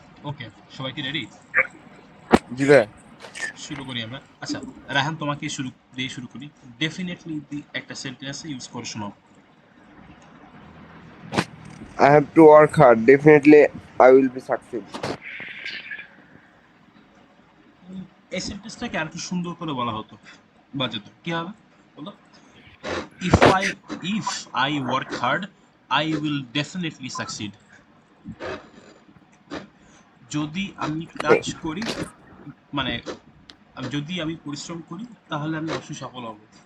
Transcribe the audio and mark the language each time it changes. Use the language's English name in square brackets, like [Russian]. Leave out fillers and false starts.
[Bangla] ওকে, সবাই কি রেডি? জি ভাই। শুরু করি আমরা। আচ্ছা, রায়হান তোমাকে শুরু করি। ডেফিনেটলি একটা সেন্টেন্সে ইউজ করে শোনাও। [English] I have to work hard. Definitely, I will be succeed. [Bangla] এই সেন্টেন্সটাকে আর একটু সুন্দর করে বলা হতো বা যেত, কি হবে বলো? [English] If I if I work hard I will definitely succeed. [Bangla] যদি আমি কাজ করি, মানে যদি আমি পরিশ্রম করি তাহলে আমি অবশ্যই সফল হব।